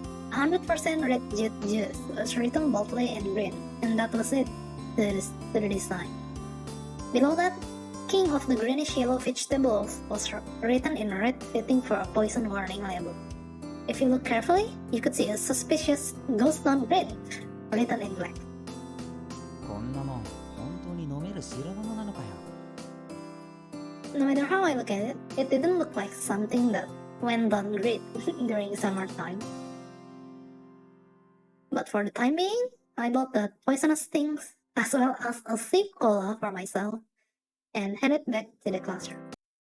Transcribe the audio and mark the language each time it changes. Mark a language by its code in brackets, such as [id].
[en] 100% red juice was written boldly in green, and that was it to the design. Below that, King of the greenish yellow vegetables was written in red, fitting for a poison warning label. If you look carefully, you could see a suspicious ghost on green written in black. [ja] こんなもん、本当に飲める代物なのかよ。 [en] No matter how I look at it, it didn't look like something that went down great during summertime. But for the time being, I bought the poisonous things as well as a sip cola for myself and headed back to the classroom.